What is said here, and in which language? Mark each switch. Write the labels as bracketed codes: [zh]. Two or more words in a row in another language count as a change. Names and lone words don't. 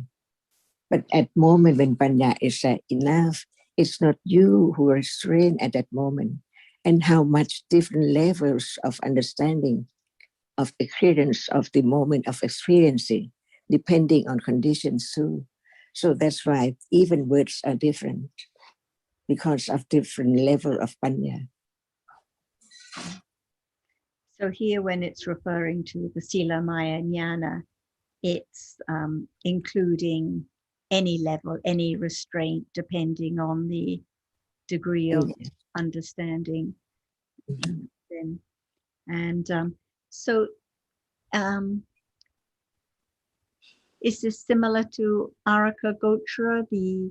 [en] But at moment when panya is enough, it's not you who restrain at that moment, and how much different levels of understanding of experience of the moment of experiencing, depending on conditions too. So that's why even words are different because of different level of panya. So here, when it's referring to the [pi] sila maya jnana, [en] it's including any level, any restraint, depending on the degree of understanding. Then, and so is this similar to [pi] Araka Gochara, [en] the